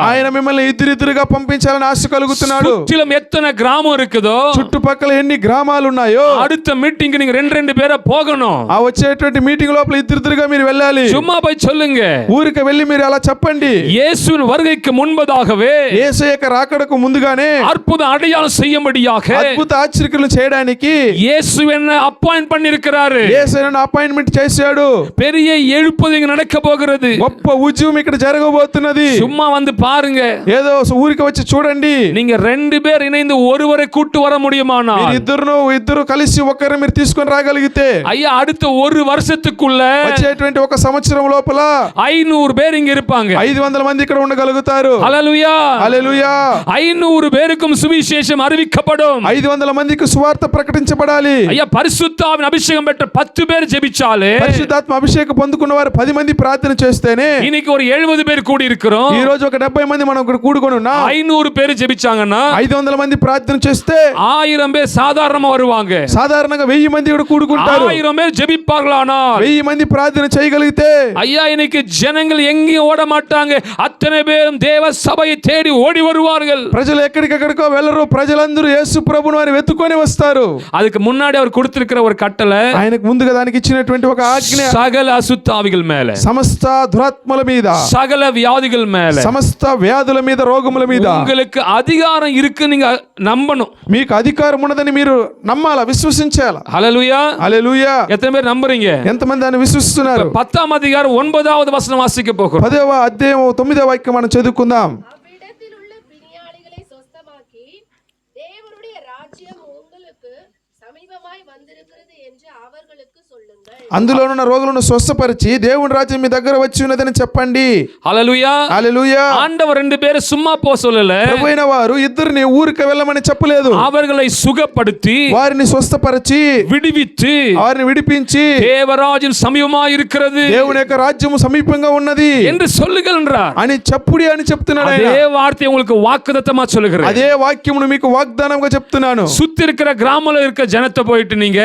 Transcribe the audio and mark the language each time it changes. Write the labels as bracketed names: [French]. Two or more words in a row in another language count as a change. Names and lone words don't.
[Telugu] ఆయన మిమ్మల్ని ఇద్దరిద్దరుగా పంపించాలని ఆశ కలుగుతున్నాడు. [Tamil] சுற்றிலும் எத்தனை கிராமம் இருக்குதோ, [Telugu] చుట్టుపక్కల ఎన్ని గ్రామాలు ఉన్నాయో, [Tamil] அடுத்த மீட்டிங் நீங்க ரெண்டு பேரை போகணும். [Telugu] ఆ వచ్చేటువంటి మీటింగ్ లోపల ఇద్దరిద్దరుగా మీరు వెళ్ళాలి. [Tamil] சும்மா போய் சொல்லுங்க. [Telugu] ఊరికి వెళ్ళి మీరు అలా చెప్పండి. [Tamil] இயேசுவின் வருகைக்கு முன்பதாகவே, [Telugu] యేసు యొక్క రాకడకు ముందుగానే [Tamil] அற்புத அடையாளம் செய்யும்படியாக [Telugu] అద్భుత ఆశ్చర్యలు చేయడానికి [Tamil] இயேசு என்ன அப்பாயிண்ட் பண்ணி இருக்கிறாரு. [Telugu] యేసు నన్ను అపాయింట్మెంట్ చేశాడు. [Tamil] பெரிய எழுப்புதல் இங்க நடக்க போகிறது. [Telugu] గొప్ప ఉద్యమం ఇక్కడ జరగబోతున్నది. [Tamil] சும்மா வந்து பாருங்க. [Telugu] ఏదో ఊరికి వచ్చి చూడండి. [Tamil] நீங்க 2 பேர் இணைந்து ஒருவரை கூட்டு வர முடியுமானா, [Telugu] ఇద్దరు కలిసి ఒక్కరిని మీరు తీసుకొని రాగలిగితే, [Tamil] ஐயா அடுத்த ஒரு வருஷத்துக்குள்ள [Telugu] వచ్చేటువంటి ఒక సంవత్సరం లోపల [Tamil] 500 பேர் இங்க இருப்பாங்க. [Telugu] 500 మంది ఇక్కడ ఉండగలుగుతారు. [Tamil] ஹல்லேலூயா, [Telugu] హల్లెలూయా. [Tamil] 500 பேருக்கும் சுவிசேஷம் அறிவிக்கப்படும். [Telugu] 500 మందికి సువార్త ప్రకటించబడాలి. [Tamil] ஐயா பரிசுத்தாவின் அபிஷேகம் பெற்ற 10 பேர் ஜெபிச்சாலே, [Telugu] పరిశుద్ధాత్మ అభిషేకం పొందుకున్న వారు 10 మంది ప్రార్థన చేస్తేనే, [Tamil] இன்னைக்கு ஒரு 70 பேர் கூடி இருக்கிறோம். [Telugu] ఈ రోజు ఒక 70 మంది మనం ఇక్కడ కూడుకొని ఉన్నాం. [Tamil] 500 பேர் ஜெபிச்சாங்கன்னா [Telugu] 500 మంది ప్రార్థన చేస్తే [Tamil] 1000 பேர் சாதாரணமா வருவாங்க. [Telugu] సాధారణంగా 1000 మంది ఇక్కడ కూడుకుంటారు. [Tamil] 1000 பேர் ஜெபிப்பார்களானா [Telugu] 1000 మంది ప్రార్థన చేయగలిగితే, [Tamil] ஐயா இன்னைக்கு ஜனங்கள் எங்கேயும் ஓட மாட்டாங்க. அத்தனை பேரும் தேவ சபையை தேடி ஓடி வருவார்கள். [Telugu] ప్రజలు ఎక్కడికెక్కడికో వెళ్ళరు. ప్రజలందరూ యేసు ప్రభువుని వారిని వెతుకొని వస్తారు. [Tamil] அதுக்கு முன்னாடி அவர் கொடுத்திருக்கிற ஒரு கட்டளை, [Telugu] ఆయనకు ముందుగా దానికి ఇచ్చినటువంటి ఒక ఆజ్ఞ, [Tamil] சகல அசுத்தாவிகள் மேல, [Telugu] సమస్త దురాత్మల మీద, [Tamil] சகல வியாதிகள் மேல, [Telugu] సమస్త వ్యాధుల మీద, రోగముల మీద [Tamil] உங்களுக்கு அதிகாரம் இருக்கு. நீங்க நம்பணும். [Telugu] మీకు అధికారం ఉన్నదని మీరు నమ్మాలా, విశ్వసించాలా. [Tamil] ஹல்லேலூயா. [Telugu] హల్లెలూయా. [Tamil] எத்தனை பேர் நம்புறீங்க? [Telugu] ఎంతమంది దాన్ని విశ్వసిస్తున్నారు? [Tamil] 10ஆம் அதிகாரம் 9வது வசனம் வாசிக்க போகிறோம். [Telugu] 10వ అధ్యాయం 9వ వాక్యం మనం చదువుకుందాం. [Tamil] அவ்விடத்தில் உள்ள பிணியாளிகளை சொஸ்தமாக்கி தேவனுடைய ராஜ்யம் உங்களுக்கு சமீபமாய் வந்திருக்கிறது என்று அவர்களுக்கு சொல்லுங்கள். [Telugu] అందులో ఉన్న రోగులను స్వస్థపరిచి దేవుని రాజ్యం మీ దగ్గర వచ్చి ఉన్నదని చెప్పండి. [Tamil] ஹல்லேலூயா. [Telugu] హల్లెలూయా. [Tamil] ஆண்டவர் 2 பேரை சும்மா போக சொல்லல. [Telugu] ప్రభువైన వారు ఇద్దరిని ఊరికి వెళ్ళమని చెప్పలేదు. [Tamil] அவர்களை சுகப்படுத்தி, [Telugu] వారిని స్వస్థపరిచి, [Tamil] விடுவித்து, [Telugu] వారిని విడిపించి, [Tamil] தேவராஜ்யம் சமீபமாய் இருக்கிறது [Telugu] దేవుని యొక్క రాజ్యం సమీపంగా ఉన్నది [Tamil] என்று சொல்லுங்கள் என்றார். [Telugu] అని చెప్పుడి అని చెప్తున్నాడు ఆయన. [Tamil] அதே வார்த்தையை உங்களுக்கு வாக்குத்தத்தமா சொல்லுகிறேன். [Telugu] అదే వాక్యమును మీకు వాగ్దానంగా చెప్తున్నాను. [Tamil] சுத்தி இருக்கிற கிராமத்துல இருக்க ஜனத்தை போயிட்டு நீங்க